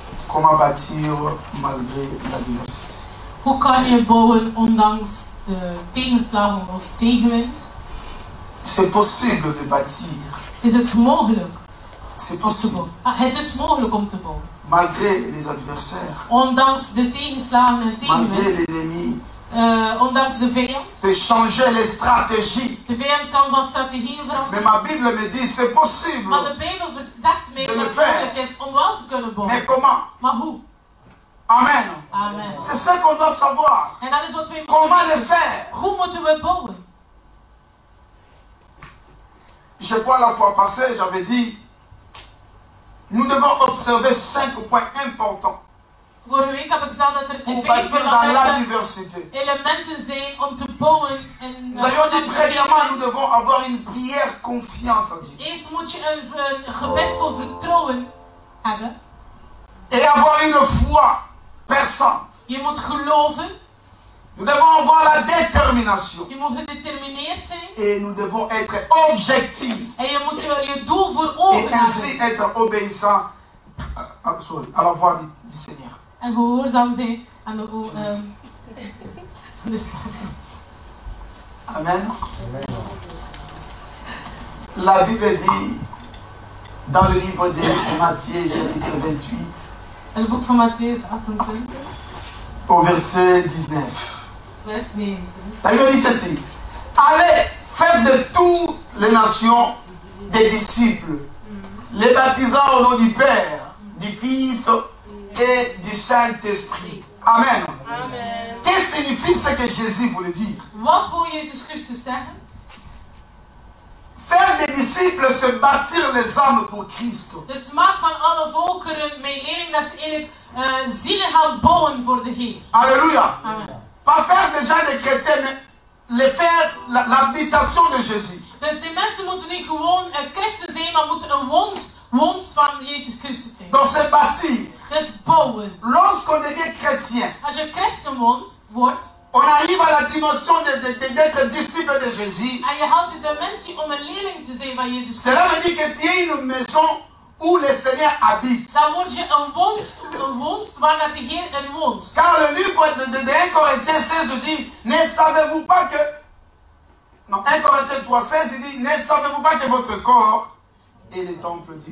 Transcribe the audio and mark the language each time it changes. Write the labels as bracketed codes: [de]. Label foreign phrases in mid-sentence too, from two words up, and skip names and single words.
[fr] Comment bâtir malgré la diversité? [nl] Hoe kan je bouwen ondanks de tegenslagen of tegenwind? [fr] C'est possible de bâtir. [nl] Is het mogelijk [fr] C'est [nl] om te [fr] possible. [nl] bouwen? Het is mogelijk om te bouwen. [fr] Malgré les adversaires. [nl] Ondanks de tegenslagen en [fr] Malgré [nl] tegenwind. [fr] l'ennemi. [nl] Ondanks de vijand. [fr] Peut changer les stratégies. [nl] De vijand kan van strategieën [fr] Mais [nl] veranderen. [fr] ma Bible me dit c'est possible. [nl] Maar de Bijbel zegt mij dat het mogelijk is om wel te kunnen bouwen. [fr] Mais comment? [nl] Maar hoe? Amen. Amen. [fr] C'est ça qu'on doit savoir. [nl] En dat is wat wij [fr] Comment [nl] moeten [fr] le [nl] weten. [fr] faire? [nl] Hoe moeten we bouwen? [fr] Je crois la fois passée, j'avais dit, nous devons observer 5 points importants [nl] Vorige week heb ik gezegd dat er [fr] pour 5 bâtir dans la [nl] belangrijke [fr] diversité. [nl] elementen zijn om te bouwen in [fr] Nous avions dit premièrement, nous devons avoir une prière confiante en Dieu. [nl] Eerst moet je een gebed vol vertrouwen hebben. [fr] Et avoir une foi perçante. [nl] Je moet geloven. [fr] Nous devons avoir la détermination. [nl] Je moet gedetermineerd zijn. [fr] Et nous devons être objectifs. [nl] En je moet je doel voor ogen [fr] Et ainsi [nl] hebben. [fr] être obéissant à la voix du Seigneur. [nl] En gehoorzaam zijn aan de stem. Amen. [fr] La Bible dit dans le livre de Matthieu, chapitre 28, [nl] Het boek van Matthäus 28, [fr] au verset 19. [nl] vers 19. [fr] La Bible dit ceci. Allez, faites de toutes les nations des disciples, les baptisant au nom du Père, du Fils et du Saint-Esprit. Amen. Amen. Qu'est-ce que signifie ce que Jésus voulait dire? [nl] Wat wil Jezus Christus zeggen? [fr] Faire des disciples, c'est bâtir les âmes pour Christ. [nl] Dus maak van alle volkeren mijn leerling, dat is eigenlijk zielen gaan bouwen voor de Heer. Alléluia. Amen. [fr] Pas faire déjà des chrétiens, mais les faire l'habitation de Jésus. [nl] Dus die mensen moeten niet gewoon een christen zijn, maar moeten een woonst van Jezus Christus zijn. [fr] Donc c'est bâtir. [nl] Dus bouwen. [fr] Lorsqu'on devient chrétien, [nl] Als je christen wordt, [fr] on arrive à la dimension d'être disciple de Jésus. [nl] en je haalt de dimensie om een leerling te zijn van Jezus [fr] Cela veut [nl] Christus, [fr] dire que tu es une maison où le Seigneur habite. [nl] dan word je een woonst waar dat de Heer in woont. [fr] Car le livre de 1 Corinthiens 16 dit, ne savez-vous pas que... Non, 1 Corinthiens 3, 16, il dit, ne savez-vous pas que votre corps est le temple de Dieu?